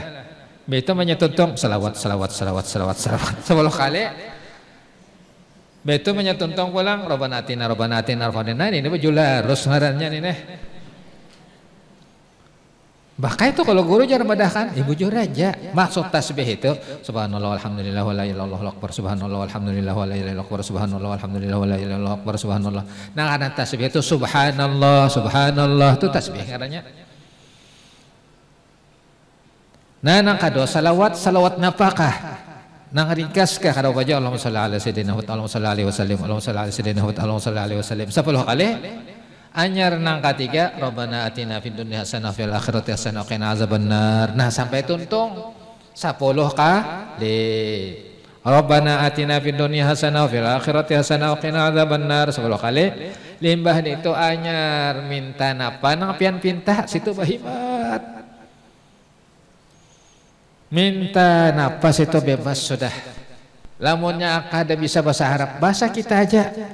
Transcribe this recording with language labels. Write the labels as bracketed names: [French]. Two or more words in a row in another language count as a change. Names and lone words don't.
[Banjar] Begitu menyetuntung salawat 10 kali. Begitu menyetuntung pulang [Arabic] ربنا آتنا [Banjar] ini baju larus ngarannya ini. Bahkan itu kalau guru jangan medahkan ibu jujur aja. [Indonesian] Maksud tasbih itu [Arabic] سبحان الله والحمد لله ولا إله إلا الله أكبر سبحان الله والحمد لله ولا إله إلا الله أكبر سبحان الله والحمد لله ولا إله إلا الله أكبر سبحان الله. [Indonesian] Nah, karena tasbih itu subhanallah itu tasbih katanya. [Banjar] Nah, nang kado salawat napakah? Nang ringkas kah kada baca [Arabic] اللهم صل على سيدنا محمد اللهم صل عليه وسلم اللهم صل على سيدنا محمد اللهم صل عليه وسلم 10 kali. [Banjar] Anyar nang ketiga [Arabic] ربنا آتنا في الدنيا حسنة في الآخرة حسنة وقنا عذاب النار. [Banjar] Nah, sampai tuntung 10 kali. [Arabic] ربنا آتنا في الدنيا حسنة في الآخرة حسنة وقنا عذاب النار 10 kali. [Banjar] Limbah itu anyar minta napa nang pian pinta situ bahimat. Minta napa situ bebas sudah. Lamunnya kada bisa bahasa Arab, bahasa kita aja.